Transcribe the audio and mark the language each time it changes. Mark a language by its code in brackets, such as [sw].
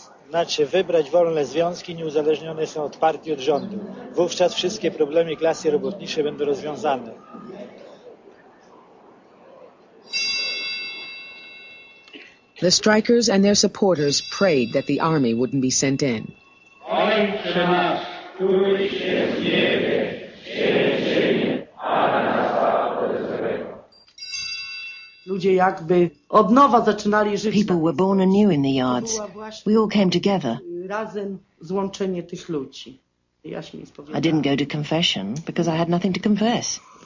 [pl] Znaczy wybrać wolne związki nieuzależnione są od partii, od rządu. Wówczas wszystkie problemy klasy robotniczej będą rozwiązane. [en] The strikers and their supporters prayed that the army wouldn't be sent in. [pl] Ojcze nasz, któryś jest w niebie, święć się imię, a nas złego. [en] People were born anew in the yards. We all came together. I didn't go to confession because I had nothing to confess.